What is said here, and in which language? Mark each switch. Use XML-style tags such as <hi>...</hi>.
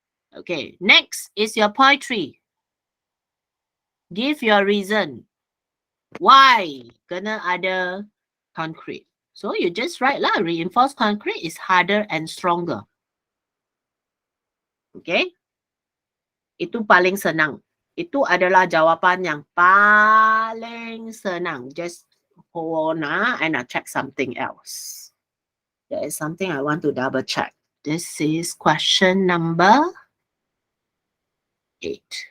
<en>Okay, next is your point 3. Give your reason. Why</en> <ms>kena ada</ms> <en>concrete? So you just write lah, reinforced concrete is harder and stronger.</en> <ms>Okay, itu paling senang. Itu adalah jawapan yang paling senang.</ms> <en>Just hold on and I'll check something else. There is something I want to double check. This is question number 8.</en>